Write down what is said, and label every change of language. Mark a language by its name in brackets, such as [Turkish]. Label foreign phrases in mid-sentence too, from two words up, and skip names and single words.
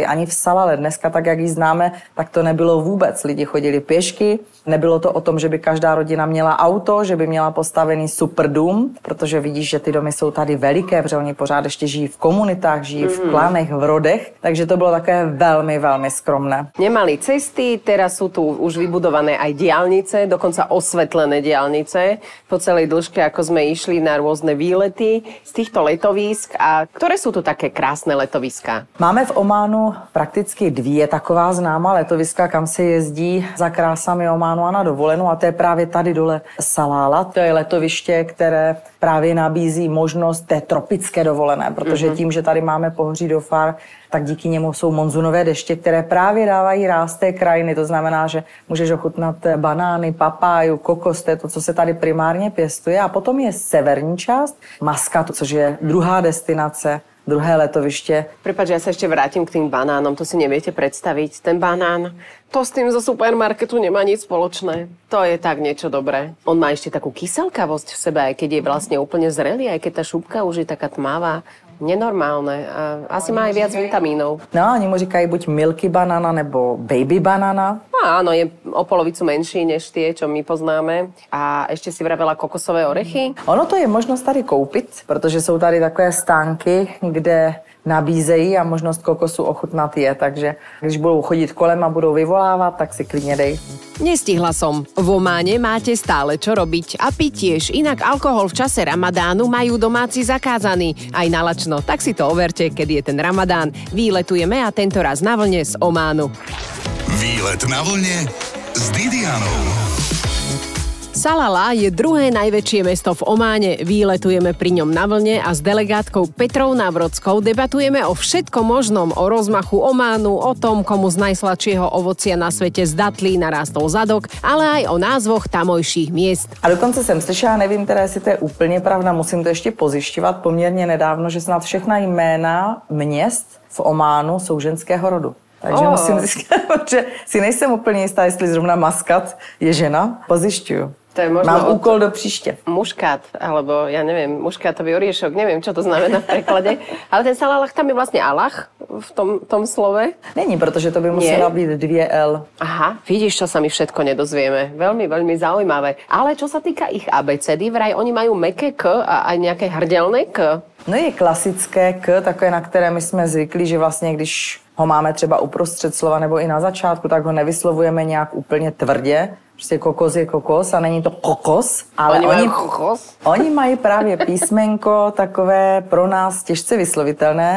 [Czech] Ani v Salale dneska, tak jak ji známe, tak to nebylo vůbec. Lidi chodili pěšky, nebylo to o tom, že by každá rodina měla auto, že by měla postavený super dům, protože vidíš, že ty domy jsou tady veliké, protože oni pořád ještě žijí v komunitách, žijí v klanech, v rodech, takže to bylo také velmi, velmi skromné. [Slovak] Nemali cesty, teraz sú tu už vybudované aj diaľnice, dokonca osvetlené diaľnice po celej dĺžke, ako sme išli na rôzne výlety z týchto letovísk. A ktoré sú tu také krásne letoviská? [Czech] Máme v Ománu prakticky dvě taková známá letoviska, kam se jezdí za krásami Ománu a na dovolenou, a to je právě tady dole Salála. To je letoviště, které právě nabízí možnost té tropické dovolené, protože tím, že tady máme pohoří Dhofar, tak díky němu jsou monzunové deště, které právě dávají ráz té krajiny. To znamená, že můžeš ochutnat banány, papáju, kokos, to je to, co se tady primárně pěstuje. A potom je severní část, Maskat, což je druhá destinace, druhé letoviště. [Slovak] Prepáč, ja sa ešte vrátim k tým banánom, to si neviete predstaviť. Ten banán, to s tým zo supermarketu nemá nič spoločné. To je tak niečo dobré. On má ešte takú kyselkavosť v sebe, aj keď je vlastne úplne zrelý, aj keď tá šupka už je taká tmavá. Nenormálne. A asi má aj viac vitamínov. [Czech] No, oni mu říkají buď [English] milky banana [Czech] nebo [English] baby banana. [Slovak] No, áno, je o polovicu menší než tie, čo my poznáme. A ešte si vravela kokosové orechy. [Czech] Ono to je možnost tady koupit, protože jsou tady takové stánky, kde nabízejí a možnost kokosu ochutnat je. Takže když budou chodit kolem a budou vyvolávat, tak si klidně dej. [Slovak] Nestihla som. V Ománe máte stále čo robiť a piť tiež. Inak alkohol v čase Ramadánu majú domáci zakázaný. Aj na lačno, tak si to overte, kedy je ten Ramadán. Výletujeme a tentoraz na vlne z Ománu. Výlet na vlne s Didianou. Salala je druhé najväčšie mesto v Ománe. Výletujeme pri ňom na vlne a s delegátkou Petrou Navrodskou debatujeme o všetkom možnom, o rozmachu Ománu, o tom, komu z najsladšieho ovocia na svete z datlí narástol zadok, ale aj o názvoch tamojších miest. [Czech] A dokonce jsem slyšela, nevím teda, jestli to je úplně pravda, musím to ještě pozjišťovat poměrně nedávno, že snad všechna jména měst v Ománu jsou ženského rodu. Takže musím zjistit, protože si nejsem úplně jistá, jestli zrovna Maskat je žena. Pozjišťuju. [Slovak] To je možno [Czech] mám úkol do příště. [Slovak] Muškát, alebo ja neviem, muškátový oriešok, neviem, čo to znamená v preklade. Ale ten Salalach, tam je vlastne Allah v tom slove. [Czech] Není, protože to by musela být 2L. [Slovak] Aha, vidíš, čo sa my všetko nedozvieme. Veľmi, veľmi zaujímavé. Ale čo sa týka ich abecedy, vraj oni majú mäkké K a aj nejaké hrdelné K. [Czech] No je klasické K, takové, na které my jsme zvyklí, že vlastně, když ho máme třeba uprostřed slova nebo i na začátku, tak ho nevyslovujeme nějak úplně tvrdě. Prostě kokos je kokos a není to kokos, ale oni mají právě písmenko takové pro nás těžce vyslovitelné.